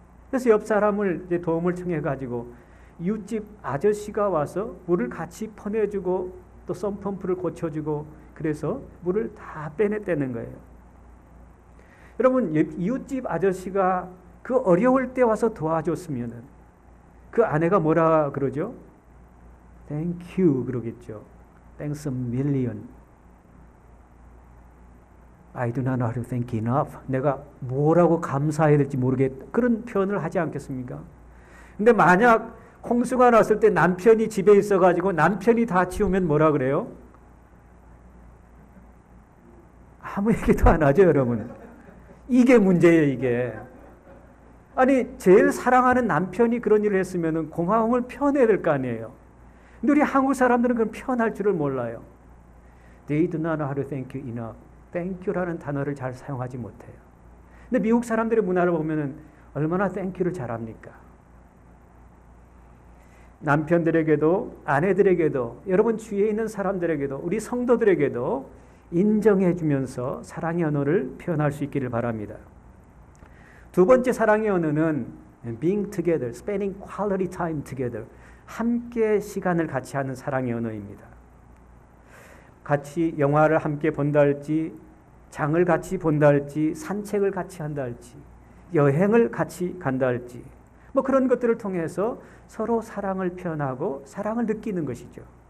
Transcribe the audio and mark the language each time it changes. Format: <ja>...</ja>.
<ko>그래서 옆 사람을 이제 도움을 청해가지고 이웃집 아저씨가 와서 물을 같이 퍼내주고 또 펌프를 고쳐주고 그래서 물을 다 빼냈다는 거예요. 여러분 이웃집 아저씨가 그 어려울 때 와서 도와줬으면 그 아내가 뭐라 그러죠?</ko> <en>Thank you</en> <ko>그러겠죠.</ko> <en>Thanks a million. I do not know how to thank enough.</en> <ko>내가 뭐라고 감사해야 될지 모르겠다. 그런 표현을 하지 않겠습니까? 근데 만약 홍수가 났을 때 남편이 집에 있어가지고 남편이 다 치우면 뭐라 그래요? 아무 얘기도 안 하죠, 여러분. 이게 문제예요, 이게. 아니, 제일 사랑하는 남편이 그런 일을 했으면 고마움을 표현해야 될 거 아니에요. 근데 우리 한국 사람들은 그런 표현할 줄을 몰라요.</ko> <en>They do not know how to thank you enough. Thank you</en> <ko>라는 단어를 잘 사용하지 못해요. 근데 미국 사람들의 문화를 보면 얼마나 thank you를 잘합니까? 남편들에게도 아내들에게도 여러분 주위에 있는 사람들에게도 우리 성도들에게도 인정해 주면서 사랑의 언어를 표현할 수 있기를 바랍니다. 두 번째 사랑의 언어는</ko> <en>being together, spending quality time together.</en> <ko>함께 시간을 같이 하는 사랑의 언어입니다. 같이 영화를 함께 본다 할지, 장을 같이 본다 할지, 산책을 같이 한다 할지, 여행을 같이 간다 할지, 뭐 그런 것들을 통해서 서로 사랑을 표현하고 사랑을 느끼는 것이죠.</ko>